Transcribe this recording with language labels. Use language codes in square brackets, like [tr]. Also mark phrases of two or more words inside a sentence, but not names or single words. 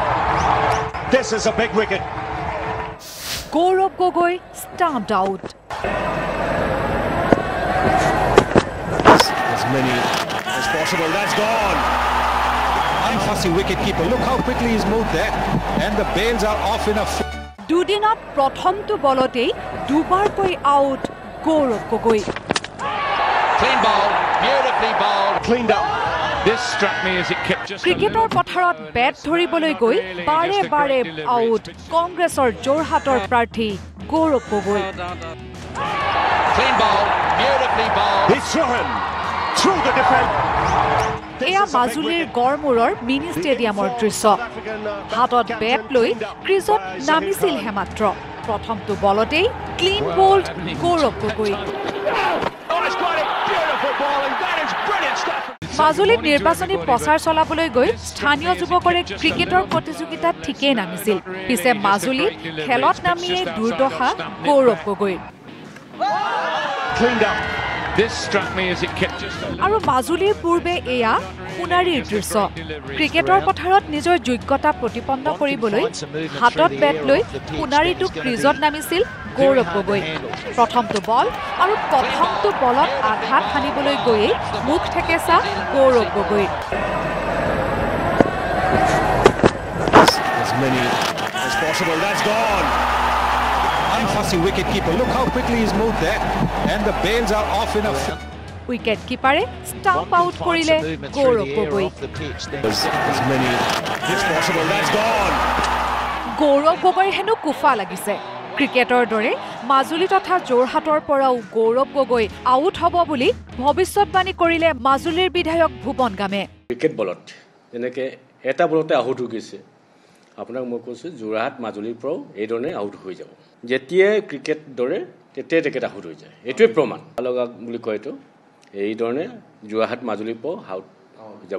[en] This is a big wicket. Gaurav Gogoi stamped out. As many as possible. That's gone. Unfussy wicketkeeper. Look how quickly he's moved there. And the bails are off in a... [as] দুদিনত প্ৰথমটো বলতেই দুবাৰকৈ আউট গৌৰৱ গগৈ [en] Clean ball, beautifully bowled. Cleaned up. This struck me as it kept just [as] ক্ৰিকেটৰ পথাৰত বেট ধৰিবলৈ গৈ বাৰে বাৰে আউট কংগ্ৰেছৰ যোৰহাটৰ প্ৰাৰ্থী গৌৰৱ গগৈ [en] Clean ball, beautifully bowled. He's through the defence. [as] এয়া মাজুলীৰ গড়মূৰৰ মিনি ষ্টেডিয়ামৰ দৃশ্য হাতত বেট লৈ ক্ৰিজত নামিছিলহে মাত্ৰ প্ৰথমটো বলতেই [en] clean bowled [as] গৌৰৱ গগৈ মাজুলীত নিৰ্বাচনী প্ৰচাৰ চলাবলৈ গৈ স্থানীয় যুৱকৰে ক্ৰিকেটৰ প্ৰতিযোগিতাত ঠিকেই নামিছিল পিছে মাজুলীত খেলত নামিয়ে দুৰ্দশা গৌৰৱ গগৈৰ [en] Cleaned up. This struck me as it kept just [as] আৰু মাজুলীৰ পূৰ্বে এয়া সোণাৰীৰ দৃশ্য ক্ৰিকেটৰ পথাৰত নিজৰ যোগ্যতা প্ৰতিপন্ন কৰিবলৈ হাতত বেট লৈ সোণাৰীটোক ক্ৰিজত নামিছিল গৌৰৱ গগৈ প্ৰথমটো বল আৰু প্ৰথমটো বলত আঘাত হানিবলৈ গৈয়ে মুখ ঠেকেচা গৌৰৱ গগৈৰ [en] As many as possible. That's gone. Unfussy wicketkeeper. Look how quickly he's moved there. And the bails are off in a... wicket keeper stump out [as] কৰিলে গৌৰৱ গগৈ [en] As many as possible. That's gone. [as] গৌৰৱ গগৈৰ হেনো কুফা লাগিছে ক্ৰিকেটৰ দৰে মাজুলী তথা যোৰহাটৰ পৰাও গৌৰৱ গগৈ আউট হ'ব বুলি ভৱিষ্যতবাণী কৰিলে মাজুলীৰ বিধায়ক ভুৱন গামে ক্ৰিকেট বলত যেনেকৈ এটা বলতে আউট হৈ গৈছে আপোনাক মই কৈছোঁ যোৰহাট মাজুলীৰ পৰাও এইধৰণে আউট হৈ যাব যেতিয়াই ক্ৰিকেট দৰে তেতিয়াই তেখেত আউট হৈ যায় এইটোৱে প্ৰমাণ লগা বুলি কয় এইটো এইধৰণে যোৰহাট মাজুলীৰ পৰাও আউট যাব